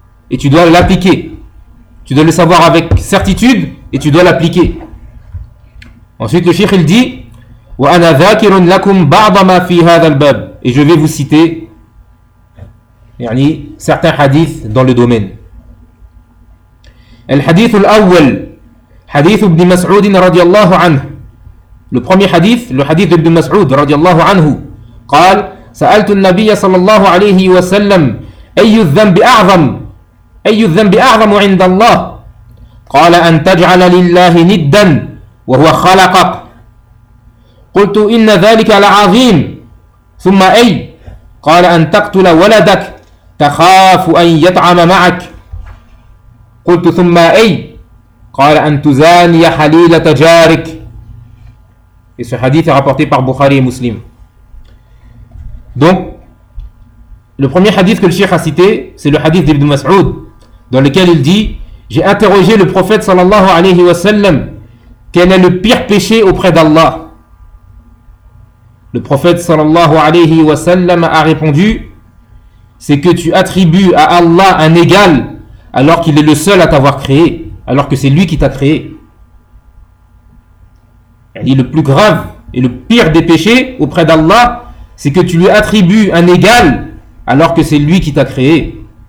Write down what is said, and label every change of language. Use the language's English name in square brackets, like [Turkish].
[French] et tu dois l'appliquer. Tu dois le savoir avec certitude et tu dois l'appliquer. Ensuite, le cheikh, il dit « [Arabic] وَأَنَا ذَاكِرٌ لَكُمْ بَعْضَ مَا فِي هَذَا الْبَابِ [French] » Et je vais vous citer certains hadiths dans le domaine. [Arabic] « الحديث الأول حديث ابن مسعود رضي الله عنه » [French] Le premier hadith, le hadith d'Ibn Mas'ud [Arabic] رضي الله عنه قال « سألت النبي صلى الله عليه وسلم أي الذنب أعظم أي الذنب أعظم عند الله قال أن تجعل لله ندا وهو خلقك قلت إن ذلك لعظيم ثم أي قال أن تقتل ولدك تخاف أن يطعم معك قلت ثم أي قال أن تزاني حليلة جارك [French] Et ce hadith est rapporté par Bukhari et Muslim. Donc, le premier hadith que le cheikh a cité, c'est le hadith d'Ibn Mas'ud, dans lequel il dit « J'ai interrogé le prophète sallallahu alayhi wa sallam, quel est le pire péché auprès d'Allah ?» Le prophète sallallahu alayhi wa sallam a répondu « C'est que tu attribues à Allah un égal, alors qu'il est le seul à t'avoir créé, alors que c'est lui qui t'a créé. » Et le plus grave et le pire des péchés auprès d'Allah, c'est que tu lui attribues un égal alors que c'est lui qui t'a créé.